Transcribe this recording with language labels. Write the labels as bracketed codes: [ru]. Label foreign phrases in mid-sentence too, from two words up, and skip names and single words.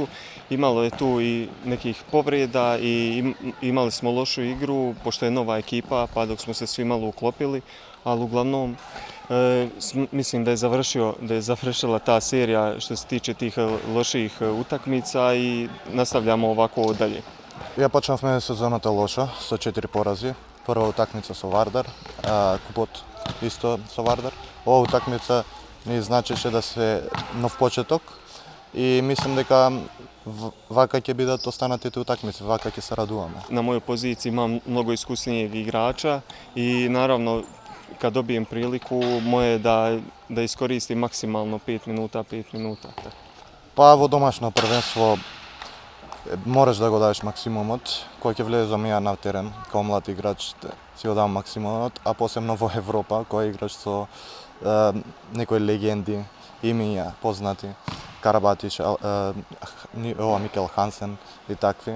[sr] Imalo je tu i nekih povreda i imali smo lošu igru, pošto je nova ekipa, pa dok smo se svi malo uklopili, ali uglavnom mislim da je završila ta serija što se tiče tih loših utakmica i nastavljamo ovako dalje. [mk] Ja почнавме сезоната лошо со 4 порази. Прва утакмица со Вардар, купот исто со Вардар. Ова утакмица ни значеше да се нов почеток и мислам дека вака ќе бидат останатите утакмици, вака ќе се радуваме. [sr] Na mojoj poziciji imam mnogo iskusnijeg igrača i naravno kad dobijem priliku moje je da iskoristim maksimalno 5 minuta. [mk] Па во домашно првенство мораш да го дадеш максимумот. Кога ќе влезам ја на терен, као млад играч, си го давам максимумот, а посебно во Европа, кога играш со некои легенди, имиња познати, Карабатич, Микел Хансен и такви.